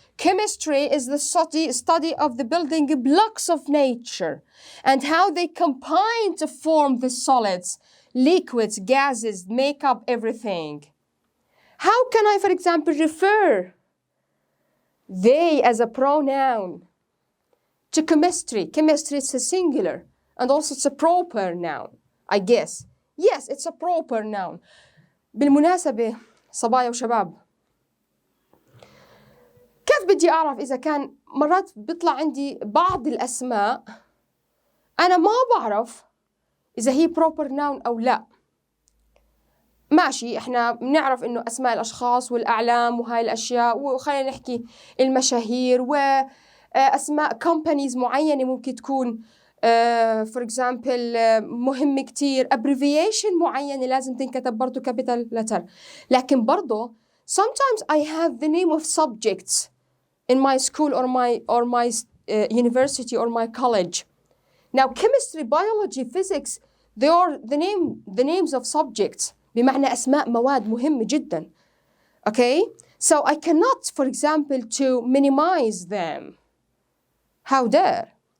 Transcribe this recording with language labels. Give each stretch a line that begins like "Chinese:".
English: Chemistry is the study of the building blocks of nature and how they combine to form the solids, liquids, gases, make up everything. How can I, for example, refer they as a pronoun to chemistry? Chemistry is a singular and also it's a proper noun, I guess. Yes, it's a proper noun.
Arabic: بالمناسبة صبايا وشباب، كيف بدي أعرف إذا كان مرات بيطلع عندي بعض الأسماء أنا ما بعرف إذا هي proper noun أو لا؟ ماشي، إحنا بنعرف إنه أسماء الأشخاص والأعلام وهاي الأشياء، وخلينا نحكي المشاهير وأسماء companies معينة ممكن تكون
English: for example
Arabic: مهم كتير، abbreviation معينة لازم تنكتب برضو capital letter. لكن برضو
English: sometimes I have the name of subjects in my school or my university or my college. Now chemistry, biology, physics, they are the names of subjects.
Arabic: بمعنى أسماء مواد مهمة جدا.
English: Okay? So I cannot, for example, to minimize them. How dare?